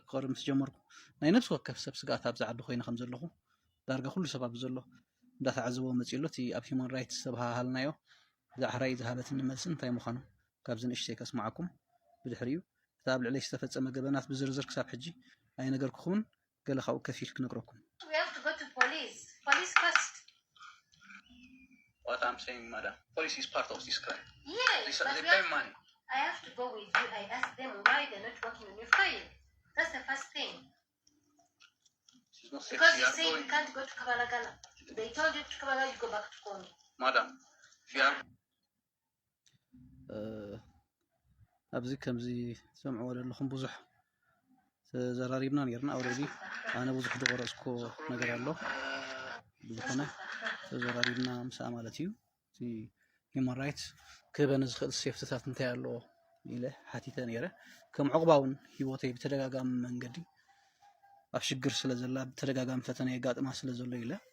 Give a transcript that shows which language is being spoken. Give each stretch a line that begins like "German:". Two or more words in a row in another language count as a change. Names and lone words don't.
Tigrinya: ክቐርብ ምስ ጀመርኩ ናይ ነፍሲ ወከፍ ሰብ ስጋኣት ኣብዛ ዓዲ ኮይነ ከም ዘለኹ ዳርጋ ኩሉ ሰብ ኣብ ዘሎ እንዳተዓዘቦ መፂሎ እቲ ኣብ
English: human rights
Tigrinya: ዝተባሃልናዮ ዛሕራይ ዝሃበትን መልሲ እንታይ ምዃኑ ካብዚ ንእሽተይ ከስማዓኩም ብድሕሪኡ እቲ ኣብ ልዕለይ ዝተፈፀመ ገበናት ብዝርዝር ክሳብ ሕጂ ኣይነገርኩኹምን ገለ ካብኡ ከፊል ክነግረኩም
English: What I'm saying, madam, police is part of this crime. Yes, they pay money. I have to go with you. I asked them why they're not working on your file. That's the first thing. She's not Because safe. you say you can't go to Kabalagala. They told you to Kabalagala, you go back to Congo. Madam, if you are...
Tigrinya: ኣብዚ ከምዚ ሰምዕዎ ዘለኹም ብዙሕ ተዘራሪብና ነርና ኦልሬዲ ኣነ ብዙሕ ዝቆረፅኮ ነገር ኣሎ ዝኾነ ተዘራሪብና ምሳ ማለት እዩ እቲ
English: human rights
Tigrinya: ክበነ ዝኽእል ሴፍትታት እንታይ ኣለዎ ኢለ ሓቲተ ነይረ ከም ዕቑባውን ሂወተይ ብተደጋጋሚ መንገዲ ኣብ ሽግር ስለ ዘላ ብተደጋጋሚ ፈተና የጋጥማ ስለ ዘሎ ኢለ